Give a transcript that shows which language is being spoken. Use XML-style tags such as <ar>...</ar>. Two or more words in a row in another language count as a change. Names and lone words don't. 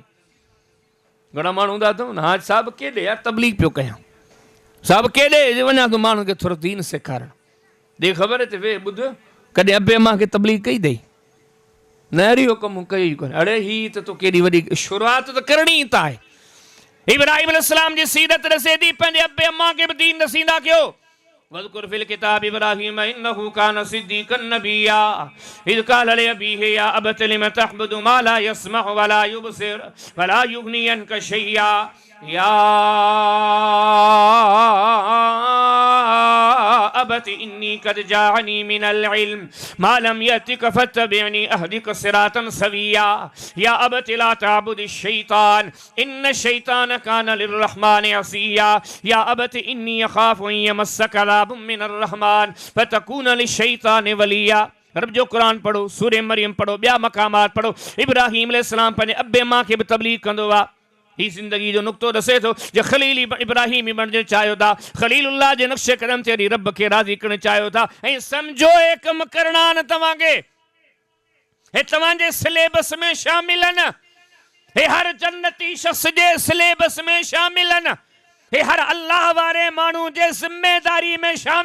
<sd>घणा माण्हू हूंदा अथव न, हा साहिबु केॾे यार तबलीग पियो कयां, साहिबु केॾे वञा थो माण्हुनि खे थोरो दीन सेखारणु, ॾे ख़बर ते वे ॿुध कॾहिं अबे मां खे तबलीग कई अथई न, अहिड़ो कमु कई कोन्हे। अड़े ही त तो केॾी वॾी शुरूआत त करणी ई त आहे। इब्राहिम अलैहिस्सलाम जी सीरत ॾिसे थी, पंहिंजे अबे अम्मा खे बि दीन नसींदा कयो।</sd> <ar>واذكر في الكتاب إبراهيم إنه كان صديقا نبيا إذ قال لأبيه يا أبت لم تعبد ما لا يسمع ولا يبصر ولا يغني عنك شيئا يا أبت إني قد جاءني من العلم ما لم يأتك فاتبعني أهدك صراطا سويا يا أبت لا تعبد الشيطان إن الشيطان كان للرحمن عصيا يا أبت إني أخاف أن يمسك عذاب من الرحمن فتكون للشيطان وليا.</ar> <sd>रब जो कुरान पढ़ो, सूरह मरियम पढ़ो, ॿिया मक़ामात पढ़ो। इब्राहिम अलैहिस्सलाम पंहिंजे अबे मां खे बि तबलीग कंदो आहे। ही ज़िंदगी जो नुक़्तो ॾसे थो जो ख़लील इब्राहिम बणजणु चाहियो था, ख़लीलुल्लाह जे नक्शे क़दम ते रब खे राज़ी करणु चाहियो था। ऐं सम्झो हे कम करणा आहिनि तव्हांखे, हे तव्हांजे सिलेबस में शामिल आहिनि, हे हर जन्नती शख़्स जे सिलेबस में शामिल आहिनि, हे हर अल्लाह वारे माण्हू जे ज़िम्मेदारी में शामिल आहिनि।</sd>